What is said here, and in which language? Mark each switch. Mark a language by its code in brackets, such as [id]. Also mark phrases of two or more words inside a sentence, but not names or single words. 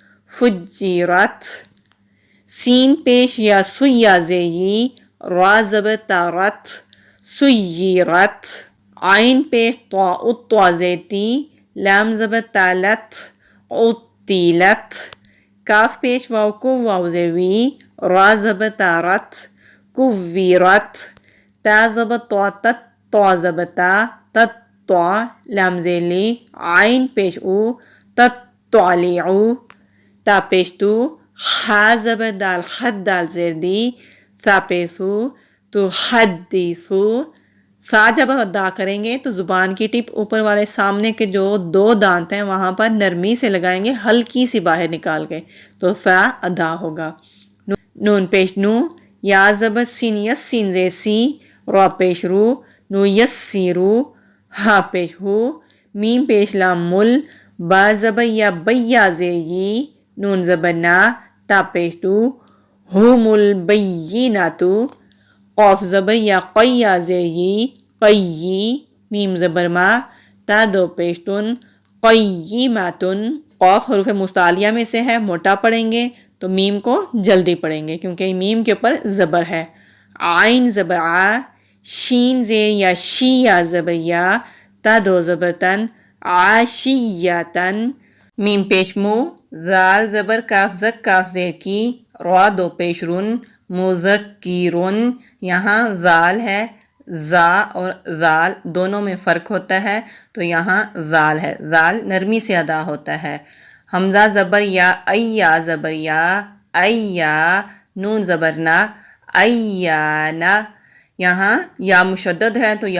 [ur] فجرت سین پیش یا سویا زیر یی را زبر تا رت سیرت عین پیش طا اطوا زیر تی لام زبر تالت عطیلت کاف پیش واو کو واو زیر وی را زبر تا رت کویرت تا زبر طا تت طا زبر تا تطع لام زیر لی عین پیش او تطلعو تا پیش تو خا زبر دال خد دال زیر دی تا پیش تو حدیثو سا جب ادا کریں گے تو زبان کی ٹپ اوپر والے سامنے کے جو دو دانت ہیں وہاں پر نرمی سے لگائیں گے ہلکی سی باہر نکال کے تو سا ادا ہوگا نون پیش نو یا زبر سین یس سین زیر سی را پیش رو نو یس سی رو ہا پیش ہو میم پیش لام مل با زبر یا بیا زیر یی نون زبر نا تا پیش تو ہم البیناتو قاف زبر یا قیا زیر یی قیی میم زبر ما تا دو پیشتن قیماتن قاف حروف مستعلیہ میں سے ہے موٹا پڑھیں گے تو میم کو جلدی پڑھیں گے کیونکہ میم کے اوپر زبر ہے عین زبر آ شین زیر یا شی یا زبر یا تا دو زبر تن عاشیاتن میم پیش مو زال زبر کاف زک کاف زیر کی را دو پیش رن مذکرن یہاں زال ہے زا اور زال دونوں میں فرق ہوتا ہے تو یہاں زال ہے زال نرمی سے ادا ہوتا ہے حمزہ زبر یا ایا زبر یا ایا نون زبرنا ایانا یہاں یا مشدد ہے تو